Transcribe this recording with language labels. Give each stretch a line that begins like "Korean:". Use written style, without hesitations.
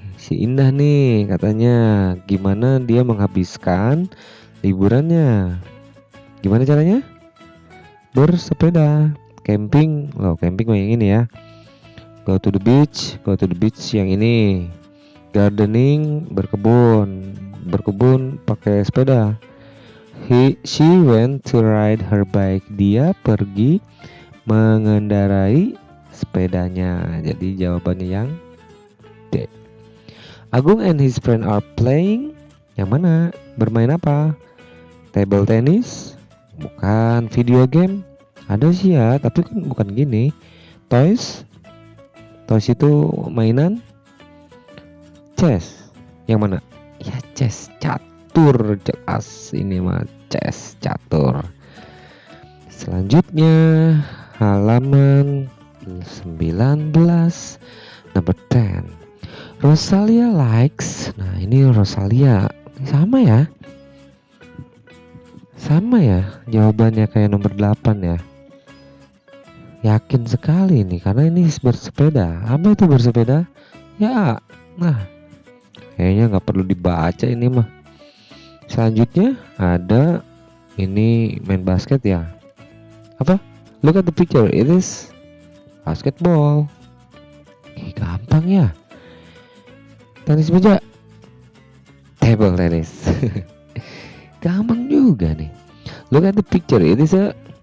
Indonesian: Si Indah nih katanya gimana dia menghabiskan liburannya. Gimana caranya? Bersepeda. Camping. Loh, camping yang ini ya.
English: Go to the beach
Indonesian: yang ini. Gardening, berkebun pakai sepeda.
English: She went to ride her bike.
Indonesian: Dia pergi mengendarai sepedanya. Jadi jawabannya yang D.
English: Agung and his friend are playing.
Indonesian: Yang mana? Bermain apa? Table tennis? Bukan. Video game? Ada sih ya, tapi kan bukan gini. Toys itu mainan. Chess? Yang mana? Ya chess, catur. Jelas ini mah chess, catur. Selanjutnya halaman 19, number 10.
English: Rosalia likes.
Indonesian: Nah, ini Rosalia sama ya jawabannya kayak nomor 8 ya. Yakin sekali nih karena ini bersepeda. Apa itu bersepeda? Ya, nah kayaknya nggak perlu dibaca ini mah. Selanjutnya ada ini main basket ya. Apa?
English: Look at the picture, it is basketball.
Indonesian: Gampang ya. Tenis meja, table tennis. Gampang juga nih.
English: Look at the picture, it is a.